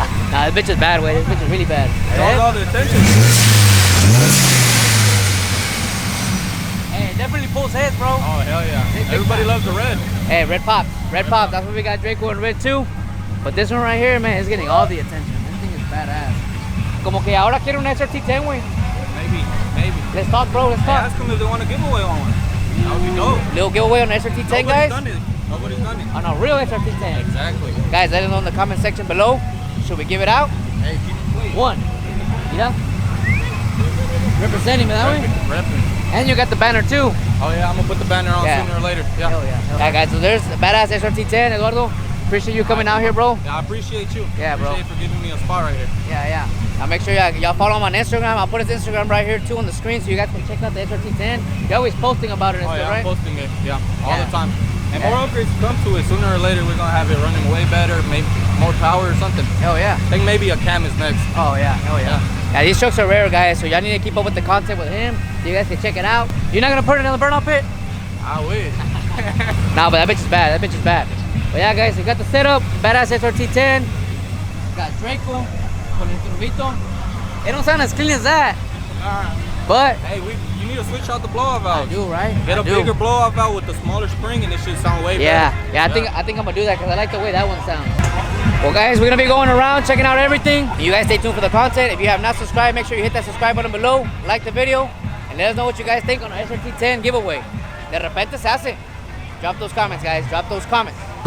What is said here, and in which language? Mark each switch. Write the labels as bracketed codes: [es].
[en] Nah, this bitch is bad, way. This bitch is really bad. It holds all the attention. Hey, it definitely pulls heads, bro. Oh, hell yeah. Everybody loves the red. Hey, red pop. Red pop. That's what we got Draco and red too. But this one right here, man, is getting all the attention. This thing is badass. [es] Como que ahora quiero un SRT10, güey. [en] Maybe. Let's talk, bro. Let's Hey, talk. ask them if they want a giveaway on one. That would be dope. Little giveaway on SRT10, guys. Nobody's done it. On a real SRT10. Exactly. Guys, let us know in the comment section below. Should we give it out? Hey, keep it clean. One. Yeah. Representing me that way. Repping. And you got the banner too. Oh yeah, I'm gonna put the banner on sooner or later. Yeah. Hell yeah. Yeah, guys. So there's the badass SRT10, Eduardo. Appreciate you coming out here, bro. Yeah, I appreciate you. Yeah, bro. Appreciate for giving me a spot right here. Yeah. Now make sure y'all follow him on Instagram. I'll put his Instagram right here too on the screen, so you guys can check out the SRT10. You're always posting about it and Oh stuff, yeah, right? I'm posting it. Yeah, all the time. And more upgrades come to it. Sooner or later, we're gonna have it running way better, maybe more power or something. Hell yeah. I think maybe a cam is next. Oh yeah. Hell yeah. Yeah, these trucks are rare, guys, so y'all need to keep up with the content with him so you guys can check it out. You're not gonna put it in the burnout pit? I wish. Nah, but that bitch is bad. That bitch is bad. But yeah, guys, we got the setup. Badass SRT10. Got Draco [es] con el turbito. [en] It don't sound as clean as that. But hey, you need to switch out the blowout valve. I do, right? Get a bigger blowout valve with the smaller spring, and it should sound way better. Yeah. I think I'm gonna do that because I like the way that one sounds. Well, guys, we're gonna be going around checking out everything. You guys stay tuned for the content. If you have not subscribed, make sure you hit that subscribe button below, like the video, and let us know what you guys think on our SRT10 giveaway. [es] De repente se hace. [en] Drop those comments, guys. Drop those comments.